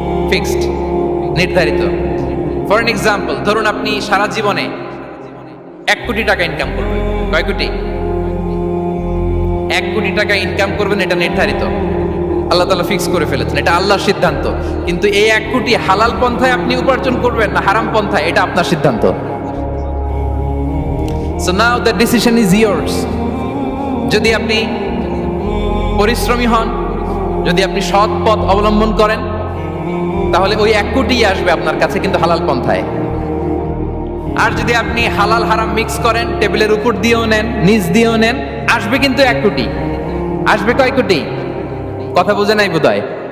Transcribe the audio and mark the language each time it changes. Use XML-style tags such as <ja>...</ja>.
<bn>Fixed, নির্ধারিত।</bn> <en>for an example,</en> <bn>ধরুন আপনি সারা জীবনে 1 কোটি টাকা ইনকাম করবেন। কয় কোটি? 1 কোটি টাকা ইনকাম করবেন, এটা নির্ধারিত, আল্লাহ তাআলা ফিক্স করে ফেলেছেন, এটা আল্লাহর সিদ্ধান্ত। কিন্তু এই 1 কোটি হালাল পন্থায় আপনি উপার্জন করবেন না হারাম পন্থায়, এটা আপনার সিদ্ধান্ত।</bn> <en>So now the decision is yours.</en> <bn>যদি আপনি পরিশ্রমী হন, যদি আপনি সৎ পথ অবলম্বন করেন, তাহলে ওই 1 কোটি আসবে আপনার কাছে, কিন্তু হালাল পন্থায়। আর যদি আপনি হালাল হারাম মিক্স করেন, টেবিলের উপর দিয়েও নেন, নিচ দিয়েও নেন, আসবে কিন্তু 1 কোটি। আসবে কয় কোটি? কথা বোঝে নাই বোধহয়।</bn>